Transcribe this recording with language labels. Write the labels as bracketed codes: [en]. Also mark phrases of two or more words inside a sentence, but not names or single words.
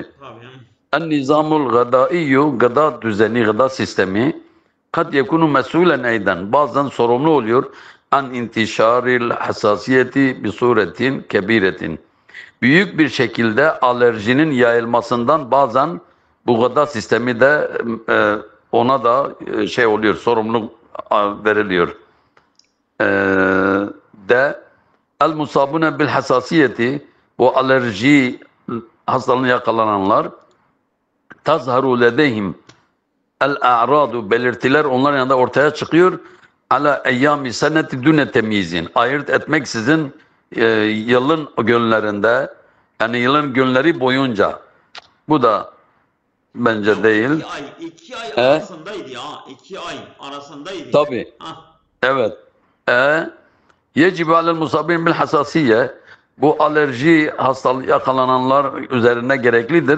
[ar] النظام الغذائي, [tr] gıda düzeni, gıda sistemi [ar] قد يكون مسؤولا أيضا, [tr] bazen sorumlu oluyor [ar] عن انتشار الحساسية بصورة كبيرة, [tr] büyük bir şekilde alerjinin yayılmasından bazen bu gıda sistemi de ona da şey oluyor, sorumluluk veriliyor. De [ar] المصابون بالحساسية, [tr] bu alerji hastalığına yakalananlar [ar] تظهر لديهم الأعراض, [tr] belirtiler onlar yanında ortaya çıkıyor. [ar] على أيام السنة دون تمييز, [tr] ayırt etmeksizin yılın günlerinde, yani yılın günleri boyunca. Bu da bence değil. 2 ay arasındaydı ya. 2 ay arasındaydı. Tabii. Evet. [ar] يجب على المصاب بالحساسية, [tr] bu alerji hastalığı yakalananlar üzerine gereklidir.